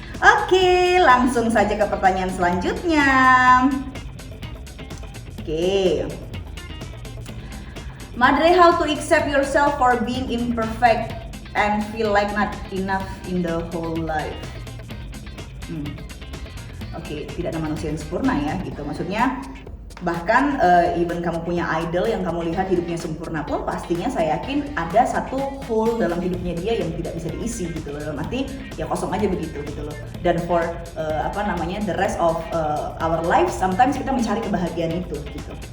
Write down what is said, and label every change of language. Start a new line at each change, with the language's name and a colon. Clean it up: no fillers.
Indonesian: Oke, langsung saja ke pertanyaan selanjutnya. Oke.
English: Madre, how to accept yourself for being imperfect and feel like not enough in the whole life?
Indonesian: Oke, tidak ada manusia yang sempurna ya gitu. Maksudnya bahkan even kamu punya idol yang kamu lihat hidupnya sempurna pun, pastinya saya yakin ada satu hole dalam hidupnya dia yang tidak bisa diisi gitu loh, dalam arti ya kosong aja begitu gitu loh. Dan
English: for the rest of our life sometimes
Indonesian: kita mencari kebahagiaan itu gitu.